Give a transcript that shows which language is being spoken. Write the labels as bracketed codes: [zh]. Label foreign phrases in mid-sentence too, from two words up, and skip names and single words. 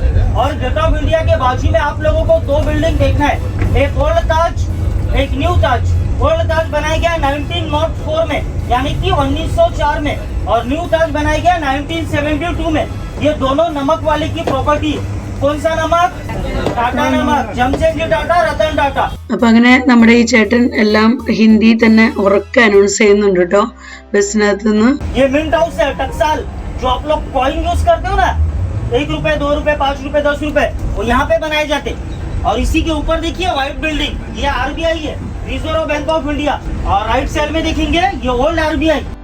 [hi] और गेट ऑफ इंडिया के बाजू में आप लोगों को 2 बिल्डिंग देखना है, एक ओल्ड ताज, एक न्यू ताज. ओल्ड ताज बनाया गया 1904 में, यानी कि 1904 में, और न्यू ताज बनाया गया 1972 में. ये दोनों नमक वाले की प्रॉपर्टी. कौन सा नमक? टाटा नमक, जमशेदजी टाटा, रतन टाटा. [ml] അപ്പൊ അങ്ങനെ നമ്മുടെ ഈ ചേട്ടൻ എല്ലാം ഹിന്ദി തന്നെ ഉറക്കെ അനൗൺസ് ചെയ്യുന്നുണ്ട് കേട്ടോ ബസ്സിനകത്ത് നിന്ന്. [hi] ये [en] mint house [hi] है टकसाल, जो आप लोग [en] coin use [hi] करते हो ना, 1 रुपए, 2 रुपए, 5 रुपए, 10 रुपए, वो यहाँ पे बनाए जाते. और इसी के ऊपर देखिए [en] white building, [hi] ये RBI है, रिजर्व बैंक ऑफ इंडिया. और [en] right side [hi] में देखेंगे ये ओल्ड RBI.